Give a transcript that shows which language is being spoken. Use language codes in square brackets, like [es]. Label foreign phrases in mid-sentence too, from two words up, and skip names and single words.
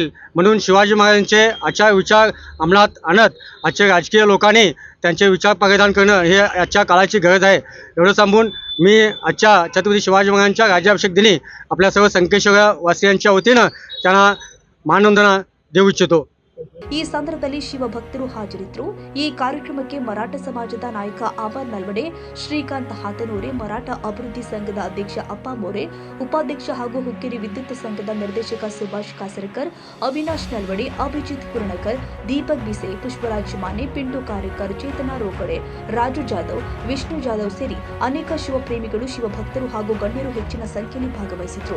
[mr] म्हणून शिवाजी महाराजांचे आचार विचार अंमलात आणत आजच्या राजकीय लोकांनी त्यांचे विचार परिधान करणं हे आजच्या काळाची गरज आहे. एवढं सांगून मी आजच्या छत्रपती शिवाजी महाराजांच्या राज्याभिषेक दिनी आपल्या सर्व संकेश्वर वासियांच्या वतीनं त्यांना मानवंदना देऊ इच्छितो. [kn] ಈ ಸಂದರ್ಭದಲ್ಲಿ ಶಿವಭಕ್ತರು ಹಾಜರಿದ್ದರು. ಈ ಕಾರ್ಯಕ್ರಮಕ್ಕೆ ಮರಾಠ ಸಮಾಜದ ನಾಯಕ ಅಮರ್ ನಲ್ವಡೆ, ಶ್ರೀಕಾಂತ್ ಹಾತನೂರೆ, ಮರಾಠ ಅಭಿವೃದ್ಧಿ ಸಂಘದ ಅಧ್ಯಕ್ಷ ಅಪ್ಪ ಮೋರೆ, ಉಪಾಧ್ಯಕ್ಷ ಹಾಗೂ ಹುಕ್ಕೇರಿ ವಿದ್ಯುತ್ ಸಂಘದ ನಿರ್ದೇಶಕ ಸುಭಾಷ್ ಕಾಸರಕರ್, ಅವಿನಾಶ್ ನಲ್ವಡೆ, ಅಭಿಜಿತ್ ಕುರಣಕರ್, ದೀಪಕ್ ಬಿಸೆ, ಪುಷ್ಪರಾಜ್ ಮಾನೆ, ಪಿಂಟು ಕಾರೇಕರ್, ಚೇತನ ರೋಗಡೆ, ರಾಜು ಜಾಧವ್, ವಿಷ್ಣು ಜಾಧವ್ ಸೇರಿ ಅನೇಕ ಶಿವಪ್ರೇಮಿಗಳು, ಶಿವಭಕ್ತರು ಹಾಗೂ ಗಣ್ಯರು ಹೆಚ್ಚಿನ ಸಂಖ್ಯೆಯಲ್ಲಿ ಭಾಗವಹಿಸಿದ್ರು.